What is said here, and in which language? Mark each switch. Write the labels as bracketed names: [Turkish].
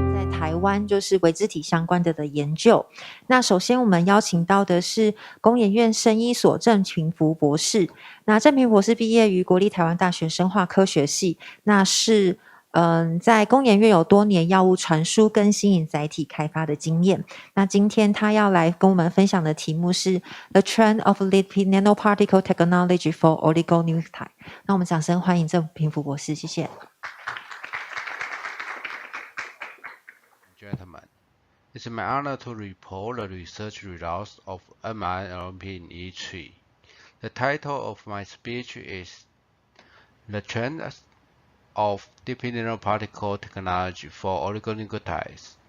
[Chinese] 台湾就是微肢体相关的研究。那首先我们邀请到的是工研院生医所郑平福博士。那郑平博士毕业于国立台湾大学生化科学系，那是在工研院有多年药物传输跟新颖载体开发的经验。那今天他要来跟我们分享的题目是 The Trend of Lipid Nanoparticle Technology for Oligonucleotide。那我们掌声欢迎郑平福博士，谢谢。 [English] Gentlemen, it's my honor to report the research results of mRNA in E3. The title of my speech is The Trend of Lipid Nanoparticle Technology for Oligonucleotides.